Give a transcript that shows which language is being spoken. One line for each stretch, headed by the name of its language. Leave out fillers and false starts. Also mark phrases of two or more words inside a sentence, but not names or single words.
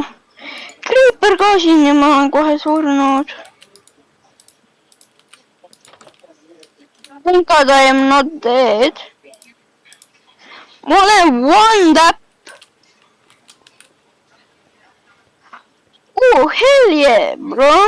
Estonian: Creeper ka siin ja ma olen kohe surnud.
English: Thank God I am not dead.
Estonian: Ma olen
English: one tap. Oh, hell yeah, bro.